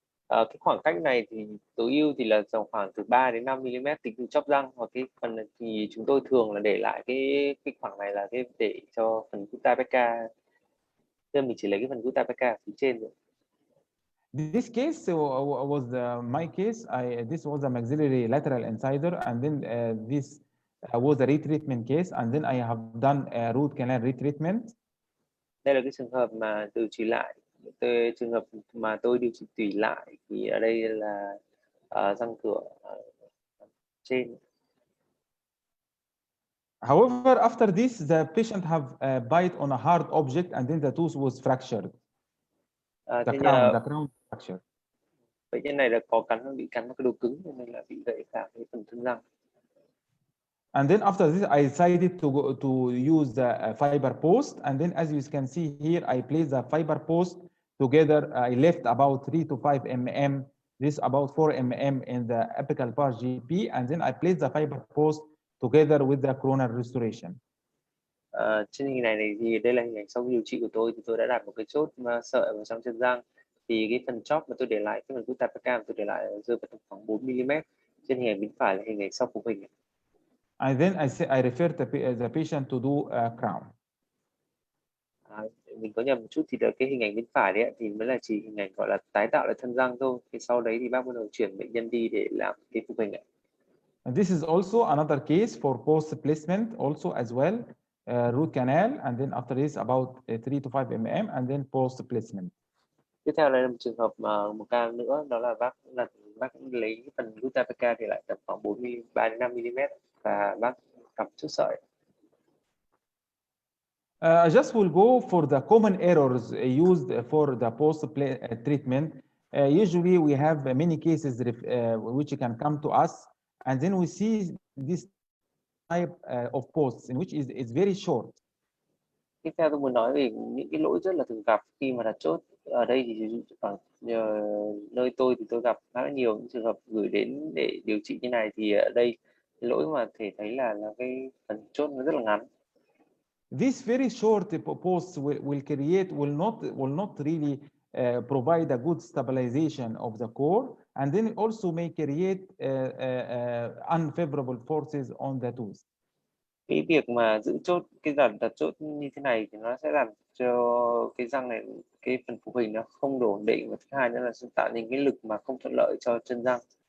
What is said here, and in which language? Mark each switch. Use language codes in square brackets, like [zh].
[vi] Cái khoảng cách này thì tối ưu thì là khoảng từ 3 đến 5 mm tính từ chóp răng, hoặc cái phần này thì chúng tôi thường là để lại cái khoảng này là cái để cho phần gutta perca, nên mình chỉ lấy cái phần gutta perca phía trên rồi. [en] This case was my case. This was a maxillary lateral incisor, and then this was a retreatment case, and then I have done a root canal retreatment. [vi] Đây là cái trường hợp mà điều trị lại. Trường hợp mà tôi điều trị tủy lại thì ở đây là răng cửa trên. [en] However, after this, the patient have bite on a hard object, and then the tooth was fractured. The crown fracture. [vi] Bệnh nhân này là bị cắn vào cái đồ cứng, nên là bị gãy cả cái phần thân răng. [en] And then after this, I decided to use the fiber post. And then, as you can see here, I placed the fiber post together. I left about 3 to 5 mm. This about 4 mm in the apical part GP. And then I placed the fiber post together with the coronal restoration. [vi] Trên hình này thì đây là hình ảnh sau điều trị của tôi, thì tôi đã đặt một cái chốt sợi vào trong chân răng. Thì cái phần chóp mà tôi để lại, cái phần gutta perca tôi để lại rơi vào khoảng 4 mm. Trên hình ảnh bên phải là hình ảnh sau phục hình. [en] And then I referred the patient to do a crown. [vi] Mình có nhầm một chút, thì là cái hình ảnh bên phải đấy thì mới là chỉ hình ảnh gọi là tái tạo lại thân răng thôi. Thì sau đấy thì bác bắt đầu chuyển bệnh nhân đi để làm cái phục hình này. [en] And this is also another case for post placement also as well, root canal, and then after this about 3 to 5 mm, and then post placement. [vi] Tiếp theo là một trường hợp một ca nữa, đó là bác lấy cái phần gutta perca thì lại tầm khoảng 3 đến 5 mm và bác cắm chốt sợi. [en] I just will go for the common errors used for the post treatment. Usually we have many cases which can come to us, and then we see this type of posts in which is very short. [vi] Tiếp theo tôi muốn nói về những cái lỗi rất là thường gặp khi mà đặt chốt. Ở đây thì ở nơi tôi thì tôi gặp khá là nhiều những trường hợp gửi đến để điều trị như này, thì ở đây cái lỗi mà thể thấy là cái phần chốt nó rất là ngắn. [en] This very short posts will not really provide a good stabilization of the core, and then also may create unfavorable forces on the tooth. [vi] Cái việc mà giữ chốt, cái đặt chốt như thế này thì nó sẽ làm cho cái răng này, cái phần phụ hình nó không đủ ổn định, và thứ hai nữa là sẽ tạo nên cái lực mà không thuận lợi cho chân răng.